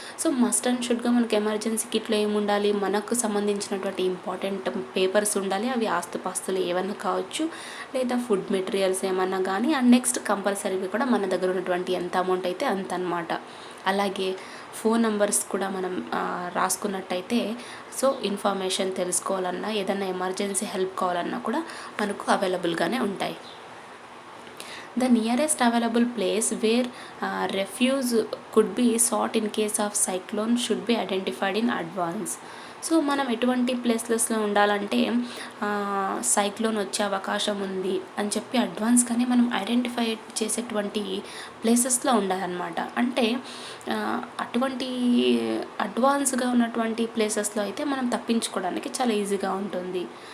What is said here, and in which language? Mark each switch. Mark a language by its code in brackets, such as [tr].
[te] So must and షుడ్గా మనకి emergency కిట్లో ఏముండాలి, మనకు సంబంధించినటువంటి ఇంపార్టెంట్ పేపర్స్ ఉండాలి, అవి ఆస్తుపాస్తులు ఏమన్నా కావచ్చు లేదా ఫుడ్ మెటీరియల్స్ ఏమన్నా కానీ, అండ్ నెక్స్ట్ కంపల్సరీగా కూడా మన దగ్గర ఉన్నటువంటి ఎంత అమౌంట్ అయితే అంత అన్నమాట. అలాగే ఫోన్ నంబర్స్ కూడా మనం రాసుకున్నట్టయితే సో ఇన్ఫర్మేషన్ తెలుసుకోవాలన్నా ఏదైనా ఎమర్జెన్సీ హెల్ప్ కావాలన్నా కూడా మనకు అవైలబుల్గానే ఉంటాయి. [en] The nearest available place where refuge could be sought in case of cyclone should be identified in advance. [te] So మనం ఎటువంటి ప్లేసెస్లో ఉండాలంటే సైక్లోన్ వచ్చే అవకాశం ఉంది అని చెప్పి అడ్వాన్స్గానే మనం ఐడెంటిఫై చేసేటువంటి ప్లేసెస్లో ఉండాలన్నమాట. అంటే అటువంటి అడ్వాన్స్గా ఉన్నటువంటి ప్లేసెస్లో అయితే మనం తప్పించుకోవడానికి చాలా ఈజీగా ఉంటుంది.